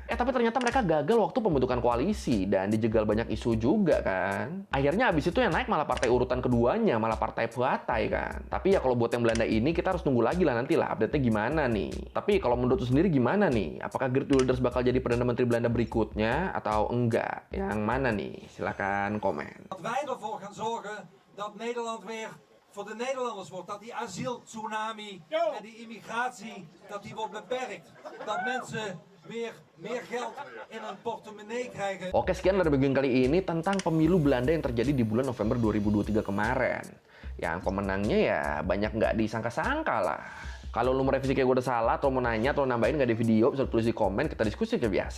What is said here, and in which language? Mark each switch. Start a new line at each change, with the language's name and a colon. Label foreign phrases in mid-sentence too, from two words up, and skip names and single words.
Indonesian: Tapi ternyata mereka gagal waktu pembentukan koalisi dan dijegal banyak isu juga kan. Akhirnya abis itu yang naik malah partai urutan keduanya, malah Partai Phatai kan. Tapi ya kalau buat yang Belanda ini kita harus tunggu lagi lah nanti lah update-nya gimana nih. Tapi kalau menurut lu sendiri gimana nih? Apakah Geert Wilders bakal jadi Perdana Menteri Belanda berikutnya atau enggak? Yang mana nih? Silakan komen.
Dutch: Dat wij ervoor gaan zorgen dat Nederland weer voor de Nederlanders wordt. Dat die asieltsunami en die immigratie, dat die wordt beperkt. Dat mensen weer meer geld in hun portemonnee krijgen.
Indonesian: Oke, sekian dari bagian kali ini tentang pemilu Belanda yang terjadi di bulan November 2023 kemarin. Yang pemenangnya ya banyak nggak disangka-sangka lah. Kalau lu mau revisi kayak gue udah salah, atau mau nanya, atau nambahin nggak di video, bisa tulis di komen, kita diskusi kayak biasa.